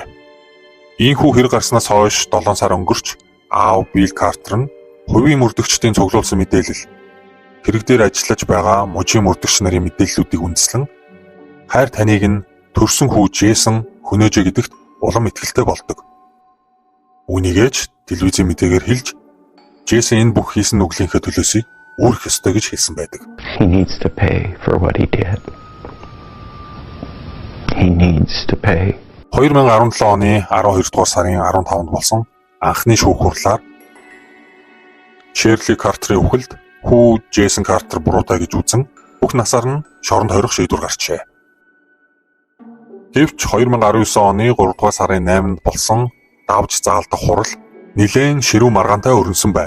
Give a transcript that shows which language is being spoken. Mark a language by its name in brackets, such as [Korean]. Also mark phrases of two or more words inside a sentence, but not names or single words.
[Mongolian] Ийхүү хэрэг гарснаас хойш 7 сар өнгөрч аав Билл Картер нь хувийн мөрдөгчдийн цуглуулсан мэдээлэл хэрэг дээр ажиллаж байгаа мужийн мөрдөгч нарын мэдээллүүдийг үндэслэн хайр таныг нь төрсөн хүү Джейсон хөнөөжөө гэдэгт улам итгэлтэй болдог. Үүнийгээж телевизийн мэдээгээр хэлж Джейсон энэ бүх хийсэн нүглийнхээ төлөөсийг үүрэх ёстой гэж хэлсэн байдаг. [English] He needs to pay for what he did. He needs to pay. [Mongolian] 2017 оны 12 дугаар сарын 15-нд болсон анхны шүүх хурлаар Шерли Картерийн үхэлд хүү Джейсон Картер буруутай гэж үзэн бүх насаар нь шоронд хорих шийдвэр гарчээ. Гэвч 2019 оны 3 дугаар сарын 8-нд болсон давж заалдах хурал нэлээд ширүү маргаантай өрнөсөн байна.